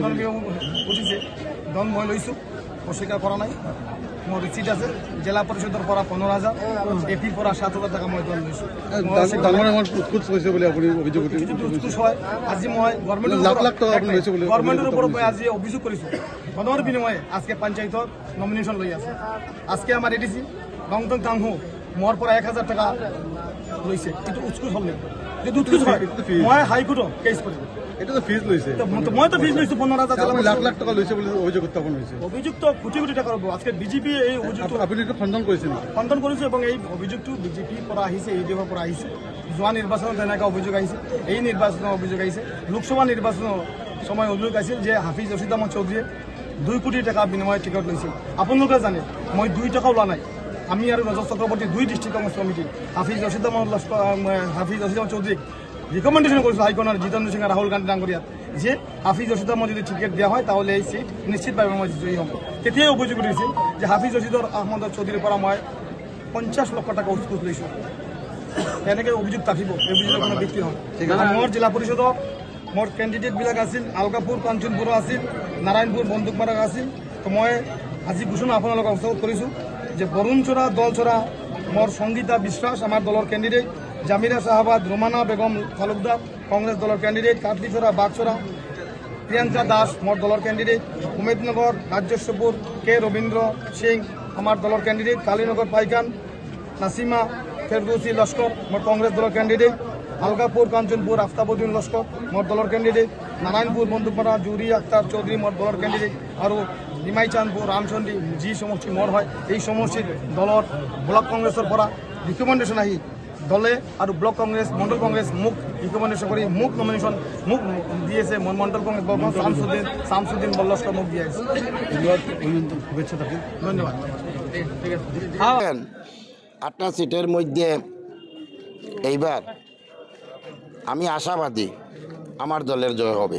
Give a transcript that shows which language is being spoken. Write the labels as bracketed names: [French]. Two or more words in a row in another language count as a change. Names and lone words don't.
[Assamese] উঠিছে, ধন মই লৈছোঁ, অস্বীকাৰ কৰা নাই। মোৰ ৰিচিট আছে। জিলা পৰিষদৰ পৰা 15,000, এপিৰ পৰা 7,000 টকা মই ধন লৈছোঁ। আজি মই গভৰ্ণমেণ্টৰ ওপৰত মই আজি অভিযোগ কৰিছোঁ। ধনৰ বিনিময়ে আজকে পঞ্চায়তৰ নমিনেশ্যন লৈ আছে। আজকে আমাৰ এডিসি ৰংটং টাংহু মোৰ পৰা 1,000 টকা লৈছে। কিন্তু উৎকুচ হ'ল নেকি? যদি উৎকুচ হয় মই হাইকোৰ্টত কেছ কৰিম। এটাতো ফিজ লৈছে, মইতো ফিজ লৈছোঁ 15,000। লাখ টকা লৈছে বুলি অভিযোগ উত্থাপন হৈছে। অভিযুক্ত কোটি টাকা ৰ'ব। আজকে বিজেপি এই অভিযোগটো আপুনি এইটো খণ্ডন কৰিছে নেকি? খণ্ডন কৰিছোঁ এবং এই অভিযোগটো বিজেপিৰ পৰা আহিছে, ইউডিএফৰ পৰা আহিছে। যোৱা নিৰ্বাচনত তেনেকুৱা অভিযোগ আহিছে, এই নিৰ্বাচনৰ অভিযোগ আহিছে। লোকসভা নিৰ্বাচনৰ সময় অভিযোগ আহিছিল যে হাফিজ ৰছিদ আহমদ চৌধুৰীয়ে 2 কোটি টাকা বিনিময়ত টিকট লৈছিল। আপোনালোকে জানে মই 2 টকাও লোৱা নাই। আমি আৰু ৰজত চক্ৰৱৰ্তী 2 ডিষ্ট্ৰিক্ট কংগ্ৰেছ কমিটি হাফিজ ৰছিদ আহমদ চৌধুৰীক [Bangla] রিকমেন্ডেশন করেছিল হাইকোর্টের জিতেন্দ্র সিং রাহুল গান্ধী ডাঙ্গরিয়া যে হাফিজ রশিদ আহমদ যদি টিকেট দেওয়া হয় তাহলে এই সিট নিশ্চিতভাবে মই জয়ী হব। [Assamese] তেতিয়াই অভিযোগ উঠিছিল যে হাফিজ রশিদ আহমদ চৌধুরীর পৰা মই 50 লক্ষ টাকা উৎকুচ লৈছোঁ। এনেকৈ অভিযোগ থাকিব, এই অভিযোগৰ কোনো ব্যক্তি নহয়। মোৰ জিলা পৰিষদত মোৰ কেণ্ডিডেটবিলাক আছিল, আলকাপুৰ কাঞ্চনপুৰ আছিল, নাৰায়ণপুৰ বন্দুকমাৰা আছিল। তো মই আজি ঘোষণা আপোনালোকক অৱগত কৰিছোঁ যে বৰুণ চোৰা দল চোৰা মোৰ সংগীতা বিশ্বাস আমাৰ দলৰ কেণ্ডিডেট, জামিরা শাহবাদ রোমানা বেগম তালুকদার [Bangla] কংগ্রেস দলের ক্যান্ডিডেট, কাটলিছড়া বাগছড়া প্রিয়াঙ্কা দাস মোর দলের ক্যান্ডিডেট, উমেদনগর রাজস্বপুর কে রবীন্দ্র সিং আমার দলের ক্যান্ডিডেট, কালীনগর পাইকান নাসিমা ফেরদৌসি লস্কর মোর কংগ্রেস দলের ক্যান্ডিডেট, আলগাপুর কাঞ্চনপুর আফতাবুদ্দিন লস্কর মোর দলের ক্যান্ডিডেট, নারায়ণপুর বন্দুকমারা জুরি আক্তার চৌধুরী মোর দলের ক্যান্ডিডেট আর নিমাইচাঁদপুর রামচন্ডী যি সমষ্টি মোর হয় এই সমষ্টির দলের ব্লক কংগ্রেসের পৰা রিকমেন্ডেশন আহি দলে আর ব্লক কংগ্রেস মন্ডল কংগ্রেস মোক রিকমেন্ডেশন করে মোক নমিনেশন মোক দিয়েছে। মন্ডল কংগ্রেস শামসুদ্দিন বল্লস্কর মোক দিয়েছে। শুভেচ্ছা থাকুন, ধন্যবাদ। 8টা সিটের মধ্যে এইবার আমি আশাবাদী আমার দলের জয় হবে।